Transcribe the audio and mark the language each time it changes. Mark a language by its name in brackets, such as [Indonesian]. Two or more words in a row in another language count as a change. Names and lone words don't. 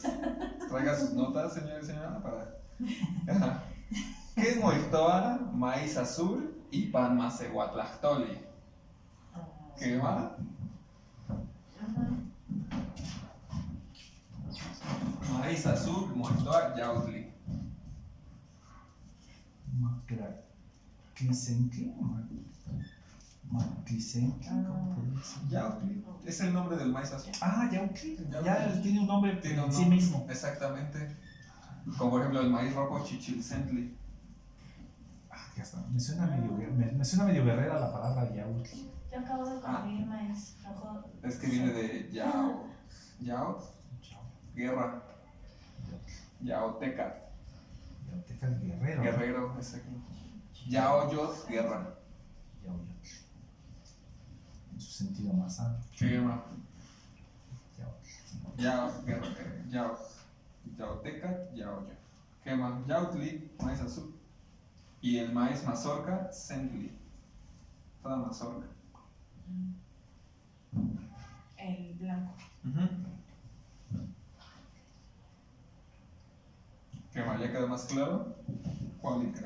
[Spanish] Traiga sus notas, señor y señora, para... Ajá. ¿Qué es moitoa, maíz azul y pan macehuatlactoli? ¿Qué va? Maíz azul, moitoa, yautli. Maclisenque. Maclisenque. ¿Cómo podría ser? Yautli. Es el nombre del maíz azul. Ah, Yautli. Ya tiene un nombre Tiene un en sí nombre. mismo. Exactamente. Como por ejemplo el maíz rojo chichilcentli. Ah, ya está. Me suena medio guerrera la palabra Yautli. Yo acabo de conseguir maíz rojo. Es que viene de yao. Yao, guerra. Yaoteca. Yauteca el guerrero. Guerrero, exacto. Yaoyos, guerra. Yautli. En su sentido más amplio. Guerra. Yautli. Yao, guerra. Yao. Yaoteca, yaoyo. Quema. Yautli, maíz azul. Y el maíz mazorca, centli. Toda mazorca. El blanco. Quema, ¿ya quedó más claro? Cualica.